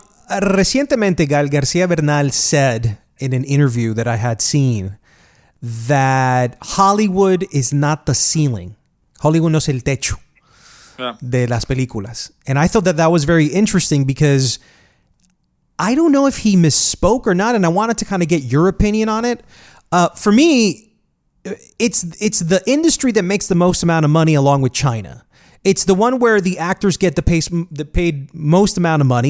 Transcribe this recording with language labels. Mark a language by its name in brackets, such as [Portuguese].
[Spanish] Recientemente, [English] Gal García Bernal said in an interview that I had seen that Hollywood is not the ceiling. [Spanish] Hollywood no es el techo de las películas. [English] And I thought that was very interesting because I don't know if he misspoke or not, and I wanted to kind of get your opinion on it. For me, it's the industry that makes the most amount of money along with China. It's the one where the actors get the paid most amount of money.